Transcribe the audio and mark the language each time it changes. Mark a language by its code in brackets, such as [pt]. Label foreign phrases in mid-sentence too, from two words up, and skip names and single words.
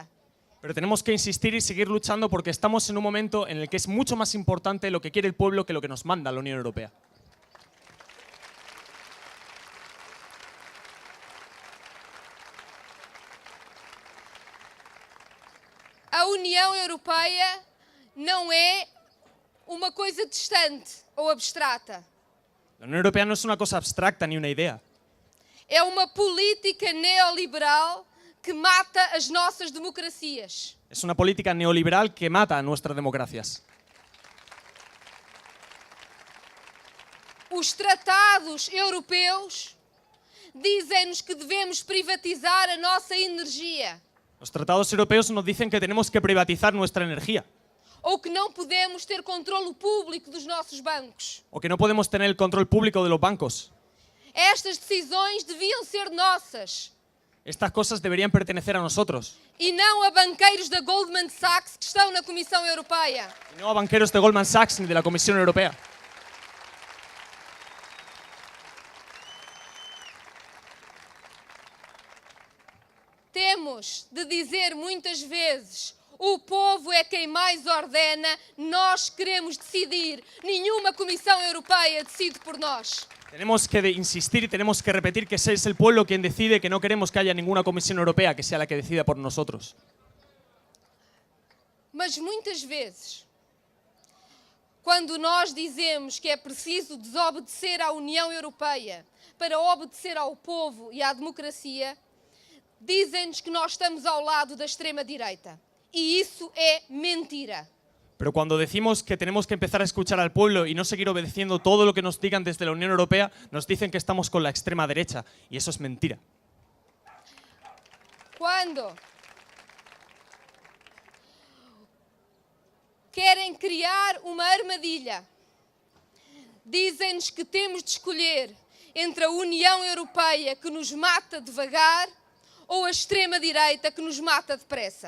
[es] Pero tenemos que insistir y seguir luchando porque estamos en un momento en el que es mucho más importante lo que quiere el pueblo que lo que nos manda la Unión Europea. [pt] A União Europeia não é uma coisa distante ou abstrata. [es] La Unión Europea no es una cosa abstracta ni una idea. [pt] É uma política neoliberal que mata as nossas democracias. [es] Es una política neoliberal que mata a nuestras democracias. [pt] Os tratados europeus dizem-nos que devemos privatizar a nossa energia. [es] Los tratados europeos nos dicen que tenemos que privatizar nuestra energía [pt] Ou que não podemos ter controlo público dos nossos bancos. [es] o que no podemos tener el control público de los bancos. [pt] Estas decisões deviam ser nossas [es] Estas cosas deberían pertenecer a nosotros [pt] e não a banqueiros da Goldman Sachs que estão na Comissão Europeia. [es] y no a banqueros de Goldman Sachs ni de la Comisión Europea. [pt] Temos de dizer muitas vezes: o povo é quem mais ordena, nós queremos decidir. Nenhuma Comissão Europeia decide por nós. [es] Tenemos que insistir y tenemos que repetir que es el pueblo quien decide, que no queremos que haya ninguna Comisión Europea que sea la que decida por nosotros. [pt] Mas muitas vezes, quando nós dizemos que é preciso desobedecer à União Europeia para obedecer ao povo e à democracia, dizem-nos que nós estamos ao lado da extrema-direita. E isso é mentira. [es] Pero cuando decimos que tenemos que empezar a escuchar al pueblo y no seguir obedeciendo todo lo que nos digan desde la Unión Europea, nos dicen que estamos con la extrema derecha. Y eso es mentira. [pt] Quando querem criar uma armadilha, dizem-nos que temos de escolher entre a União Europeia, que nos mata devagar, ou a extrema-direita, que nos mata depressa.